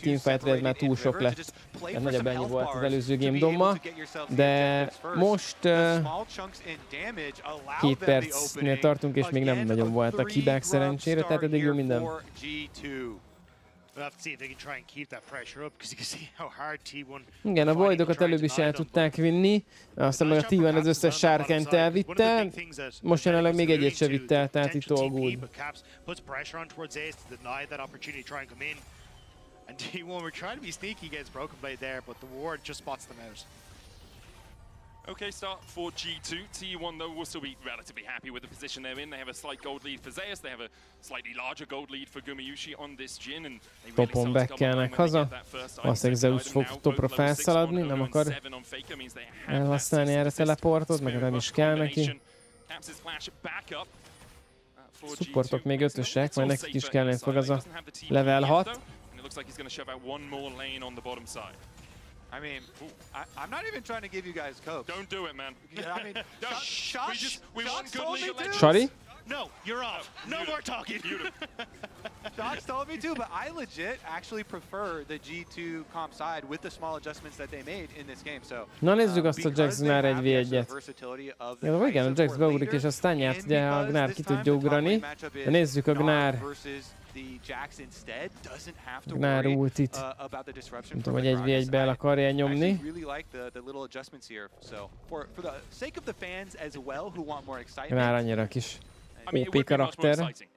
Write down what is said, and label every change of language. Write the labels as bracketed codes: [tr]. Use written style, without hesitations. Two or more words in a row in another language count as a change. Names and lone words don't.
[hu] teamfightra ez már túl sok lett. Hát nagyobb ennyi volt az előző game domma, de most 2 percnél tartunk, és még nem nagyon voltak hibák szerencsére. Tehát eddig jó minden. Igen, a Voidokat előbb is el tudták vinni, aztán meg a T1 az összes sárkányt elvitte, most jelenleg még egyet se vitte el, tehát itt [en] all good. And T1 were trying to be sneaky against Broken Blade there, but the ward just spots them out. Okay, start for G2. T1, though, will still be relatively happy with the position they're in. They have a slight gold lead for Zeus. They have a slightly larger gold lead for Gumayusi on this Jhin. And they really [hu] Topon back-kelnek haza. Valószínűleg Zeus fog topra felszaladni, nem akar elhasználni erre teleportot, meg nem is kell neki. Supportok még 5-ösek, majd nekik is kellene fog az a level 6. [en] I mean, I'm not even trying to give you guys coke. Don't do it, man. I mean, we want good League of Legends. Sorry? No, you're off. No more talking. Shots told me to, but I legit actually prefer the G2 comp side with the small adjustments that they made in this game. So, [hu] na nézzük azt a Jax Gnar 1v1-et. Ja, igen, a Jax beugrik, és aztán nyert, ugye a Gnar ki tudja ugrani. De nézzük a Gnar. Gnar ultit. Nem tudom, hogy 1v1-be el akarja nyomni. Gnar annyira kis OP karakter.